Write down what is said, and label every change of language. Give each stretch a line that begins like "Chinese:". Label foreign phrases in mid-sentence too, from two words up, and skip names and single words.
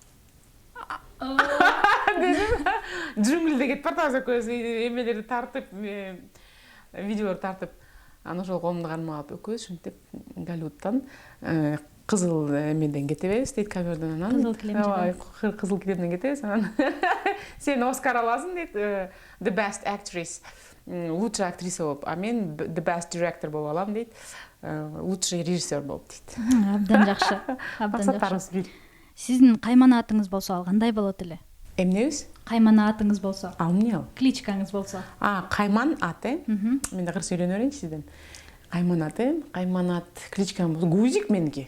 Kyrgyz: Джунглиде кетип баратабыз экөөбүз, эмелерди тартып, видеолор тартып, анан ошол колумду кармап алып экөөбүз ушинтип Голливудтан кызыл эмеден кетебиз дейт камердан. Анан Кызыл килемден. кызыл килемден кетебиз. Анан сен Оскар аласың дейт,
English: the best actress,
Russian: лучшая актриса
Kyrgyz: болуп, а мен
English: the best director
Kyrgyz: болуп алам дейт,
Russian: лучший режиссер
Kyrgyz: болуп дейт. Абдан жакшы. Абдан жакшы. Максаттарыбыз бир. Сиздин каймана атыңыз болсо ал кандай болот эле? Эмнебиз? Каймана атыңыз болсо, Ал эмне ал? кличкаңыз болсо. Кайман аты. Мен да кыргызча үйрөнө берейинчи сизден. Кайман аты, кайман ат, кличкам Гузик меники.